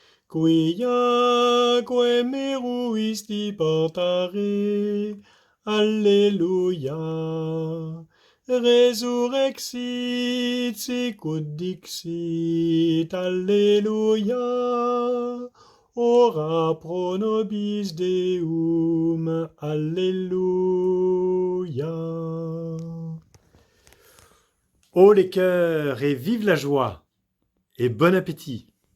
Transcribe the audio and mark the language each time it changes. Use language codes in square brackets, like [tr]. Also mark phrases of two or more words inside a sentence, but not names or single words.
[la] Quiaque meruisti portare, alleluia. Resurrexit sicut dixit, alleluia. Ora pro nobis Deum, alleluia. [fr] Haut les cœurs et vive la joie et bon appétit!